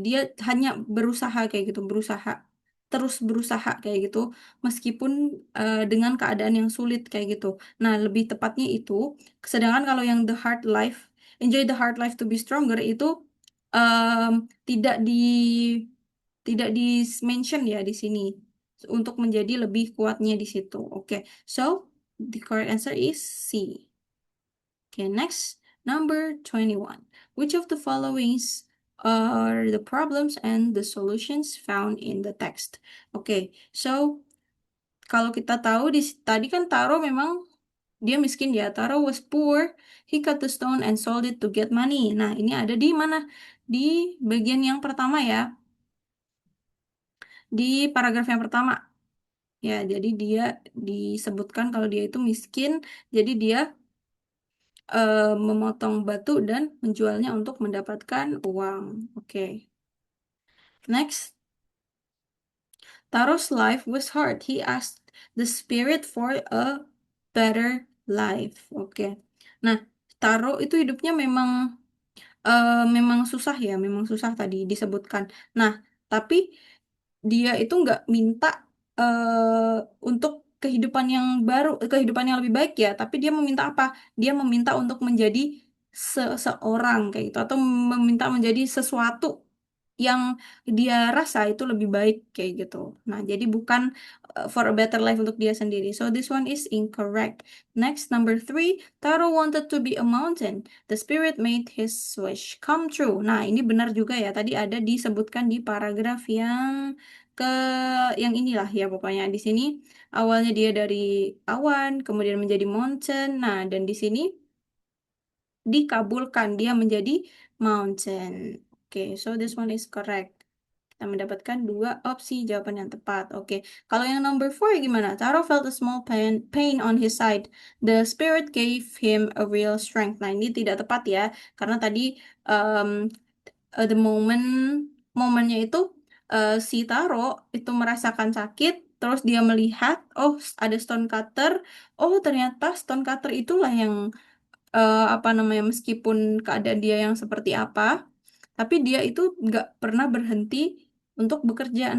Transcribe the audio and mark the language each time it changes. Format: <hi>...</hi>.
<id>Dia hanya berusaha kayak gitu, berusaha terus berusaha kayak gitu, meskipun dengan keadaan yang sulit kayak gitu. Nah, lebih tepatnya itu. Sedangkan kalau yang</id> <en>the hard life, enjoy the hard life to be stronger</en> <id>itu em, tidak di mention ya di sini untuk menjadi lebih kuatnya di situ.</id> <en>Oke, so the correct answer is C. Okay, next, number 21. Which of the followings are the problems and the solutions found in the text?</en> <id>Oke, so kalau kita tahu tadi kan Taro memang dia miskin ya.</id> <en>Taro was poor. He cut the stone and sold it to get money.</en> <id>Nah, ini ada di mana? Di bagian yang pertama ya. Di paragraf yang pertama. Ya, jadi dia disebutkan kalau dia itu miskin. Jadi dia memotong batu dan menjualnya untuk mendapatkan uang. Oke.</id> <en>Next, Taro's life was hard. He asked the spirit for a better life.</en> <id>Oke. Nah, Taro itu hidupnya memang susah ya, memang susah tadi disebutkan. Nah, tapi dia itu nggak minta untuk kehidupan yang baru, kehidupan yang lebih baik ya, tapi dia meminta apa? Dia meminta untuk menjadi seseorang kayak gitu, atau meminta menjadi sesuatu yang dia rasa itu lebih baik kayak gitu. Nah, jadi bukan</id> <en>for a better life</en> <id>untuk dia sendiri.</id> <en>So this one is incorrect. Next, number three, Taro wanted to be a mountain. The spirit made his wish come true.</en> <id>Nah, ini benar juga ya. Tadi ada disebutkan di paragraf ke yang inilah ya pokoknya di sini awalnya dia dari awan, kemudian menjadi mountain. Nah, dan di sini dikabulkan dia menjadi mountain. Oke,</id> <en>so this one is correct.</en> <id>Kita mendapatkan dua opsi jawaban yang tepat.</id> <en>Oke,</en> <id>kalau yang</id> <en>number four</en> <id>gimana?</id> <en>Taro felt a small pain on his side. The spirit gave him a real strength.</en> <id>Nah, ini tidak tepat ya, karena tadi um, the momennya itu si Taro itu merasakan sakit, terus dia melihat, oh ada stone cutter, oh ternyata stone cutter itulah yang apa namanya, meskipun keadaan dia yang seperti apa, tapi dia itu nggak pernah berhenti untuk bekerja.</id>